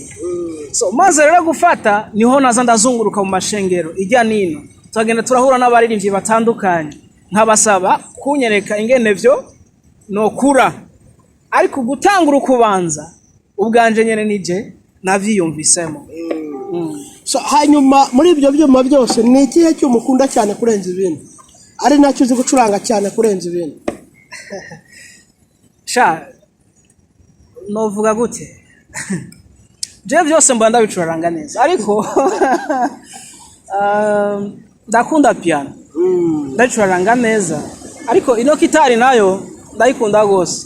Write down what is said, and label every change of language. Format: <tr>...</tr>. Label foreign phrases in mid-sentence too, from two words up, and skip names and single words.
<rn>So maze rero gufata niho naza ndazunguruka mu mashengero ijya nino, tugenda turahura n'abaririmbyi batandukanye nkabasaba kunyereka ingene vyo nokura, ariko gutangura ukubanza ubwanje nyene nije navyiyumvisemo.</rn> <rw>So hanyuma muri ibyo byuma byose ni ikihe cyo mukunda cyane kurenza ibindi, ari nacyo uzi gucuranga cyane kurenza ibindi?</rw> <rn>Novuga gute? Je byose mba ndabicuranga neza, ariko ndakunda piano, ndacuranga neza, ariko ino gitari nayo ndayikunda gose.</rn>